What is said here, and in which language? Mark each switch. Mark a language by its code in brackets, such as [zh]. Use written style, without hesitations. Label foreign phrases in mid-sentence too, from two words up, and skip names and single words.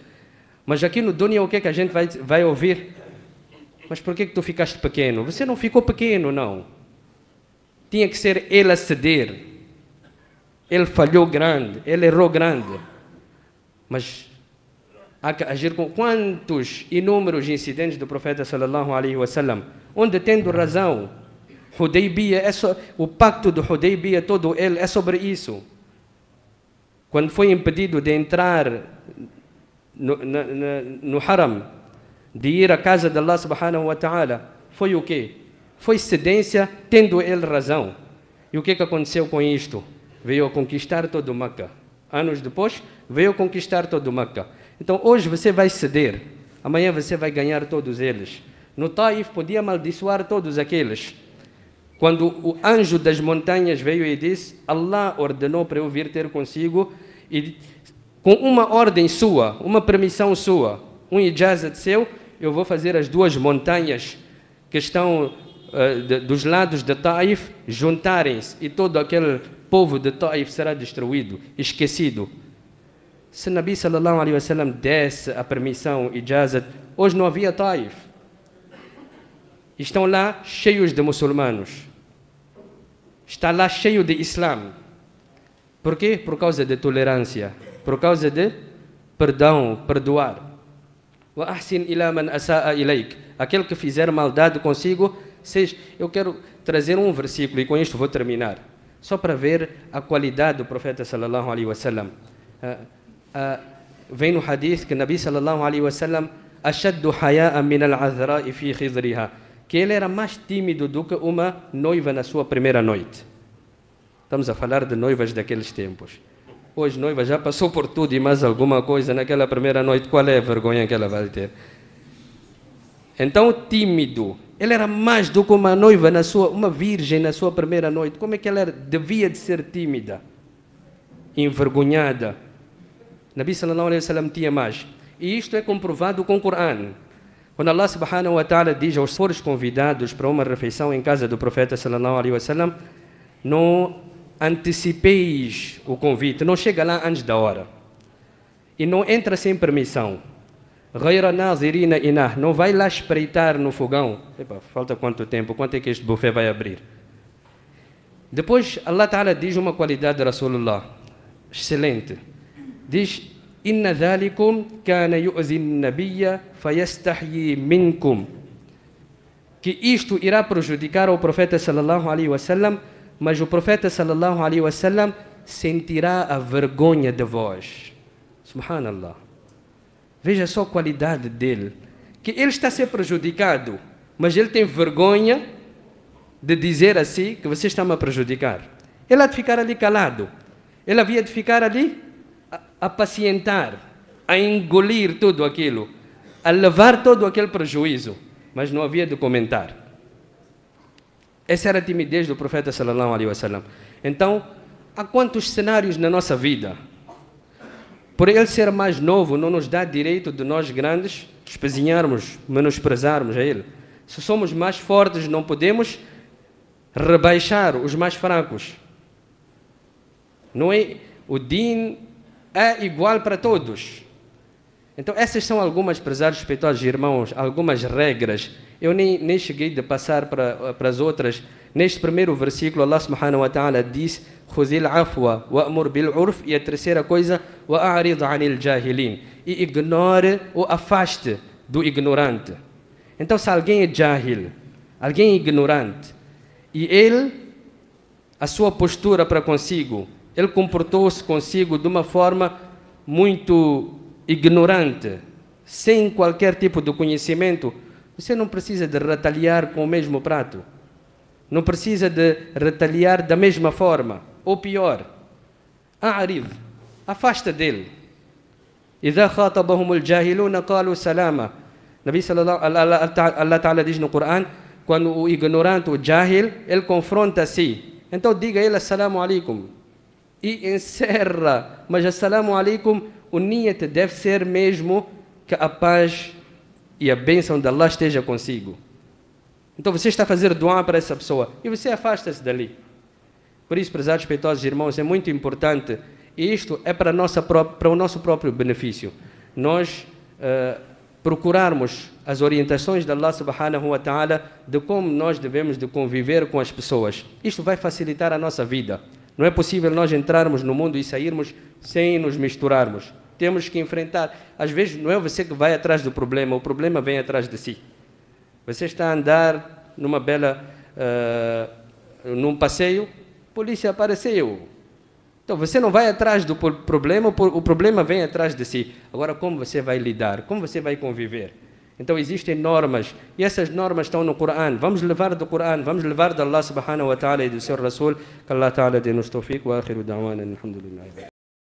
[pt] Mas aqui no dunya, o que é que a gente vai ouvir? Mas por que tu ficaste pequeno? Você não ficou pequeno, não. Tinha que ser ele a ceder. Ele falhou grande, ele errou grande. Mas há que agir com quantos inúmeros incidentes do profeta [ar] صلى الله عليه وسلم, [pt] onde tendo razão, Hudaybiyah, o pacto do Hudaybiyah todo ele é sobre isso. Quando foi impedido de entrar no haram, de ir à casa de [ar] الله سبحانه وتعالى, [pt] foi o quê? Foi cedência, tendo ele razão. E o que aconteceu com isto? Veio a conquistar todo Meca. Anos depois, veio a conquistar todo Meca. Então hoje você vai ceder, amanhã você vai ganhar todos eles. No Taif podia amaldiçoar todos aqueles. Quando o anjo das montanhas veio e disse: Allah ordenou para eu vir ter consigo, e com uma ordem sua, uma permissão sua, um ijazat seu, eu vou fazer as duas montanhas que estão dos lados de Taif juntarem-se, e todo aquele povo de Taif será destruído, esquecido. Se [ar] النبي صلى الله عليه وسلم [pt] desse a permissão, ijazat, hoje não havia Taif. Estão lá cheios de muçulmanos. Está lá cheio de Islã. Por quê? Por causa de tolerância, por causa de perdão, perdoar. [ar] وأحسن إلى من أساء إليك. [pt] Aquele que fizer maldade consigo, eu quero trazer um versículo e com isto vou terminar, só para ver a qualidade do profeta [ar] صلى الله عليه وسلم. [pt] Vem no hadith que [ar] النبي صلى الله عليه وسلم أشد حياء من العذراء في خدرها, [pt] que ele era mais tímido do que uma noiva na sua primeira noite. Estamos a falar de noivas daqueles tempos. Hoje noiva já passou por tudo e mais alguma coisa naquela primeira noite. Qual é a vergonha que ela vai ter? Então, tímido. Ele era mais do que uma noiva, uma virgem na sua primeira noite. Como é que ela devia de ser tímida? Envergonhada. [ar] النبي صلى الله عليه وسلم [pt] tinha mais. E isto é comprovado com o Corão. Quando [ar] الله سبحانه وتعالى [pt] diz aos fores convidados para uma refeição em casa do profeta [ar] صلى الله عليه وسلم, [pt] não antecipeis o convite, não chega lá antes da hora. E não entra sem permissão. [ar] غير ناظرين إناه, [pt] não vai lá espreitar no fogão. Epa, falta quanto tempo? Quanto é que este buffet vai abrir? Depois [ar] الله تعالى [pt] diz uma qualidade de Rasulullah, excelente. Diz: [ar] إن ذلكم كان يؤذي النبي فيستحيي منكم. [pt] Que isto irá prejudicar o profeta [ar] صلى الله عليه وسلم, [pt] mas o profeta [ar] صلى الله عليه وسلم [pt] sentirá a vergonha de vós. Subhanallah. Veja só a qualidade dele. Que ele está a ser prejudicado, mas ele tem vergonha de dizer assim que você está-me a prejudicar. Ele há de ficar ali calado. Ele havia de ficar ali a pacientar, a engolir tudo aquilo, a levar todo aquele prejuízo, mas não havia de comentar. Essa era a timidez do profeta [ar] صلى الله عليه وسلم. [pt] Então, há quantos cenários na nossa vida? Por ele ser mais novo, não nos dá direito de nós grandes espezinharmos, menosprezarmos a ele. Se somos mais fortes, não podemos rebaixar os mais fracos. Não é? O din é igual para todos. Então, essas são algumas, prezados respeitosos irmãos, algumas regras. Eu nem cheguei de passar para as outras. Neste primeiro versículo, [ar] الله سبحانه وتعالى diz: خذ العفو وأمر بالعرف. [pt] E a terceira coisa: [ar] وأعرض عن الجاهلين. [pt] E ignore ou afaste do ignorante. Então, se alguém é jahil, alguém é ignorante, e ele, a sua postura para consigo, ele comportou-se consigo de uma forma muito ignorante, sem qualquer tipo de conhecimento, você não precisa de retaliar com o mesmo prato. Não precisa de retaliar da mesma forma, ou pior. A'rid, afasta dele. [ar] إذا خاطبهم الجاهلون قالوا سلاما. النبي صلى الله الله تعالى [pt] diz no Corão, quando o ignorante, o jahil, ele confronta-se. Então diga a ele [ar] السلام عليكم. [pt] E encerra. Mas [ar] السلام عليكم, [pt] o niyat deve ser mesmo que a paz e a bênção de Allah esteja consigo. Então você está a fazer dua para essa pessoa e você afasta-se dali. Por isso, prezados respeitosos irmãos, é muito importante, e isto é para o nosso próprio benefício, nós procurarmos as orientações de [ar] الله سبحانه وتعالى [pt] de como nós devemos de conviver com as pessoas. Isto vai facilitar a nossa vida. Não é possível nós entrarmos no mundo e sairmos sem nos misturarmos. Temos que enfrentar. Às vezes não é você que vai atrás do problema, o problema vem atrás de si. Você está a andar num passeio, a polícia apareceu. Então você não vai atrás do problema, o problema vem atrás de si. Agora, como você vai lidar? Como você vai conviver? Então existem normas, e essas normas estão no Corão. Vamos levar do Corão, vamos levar de [ar] الله سبحانه وتعالى [pt] e do seu Rasul. [ar] Que الله تعالى dê-nos توفيق وآخر دعوانا الحمد لله.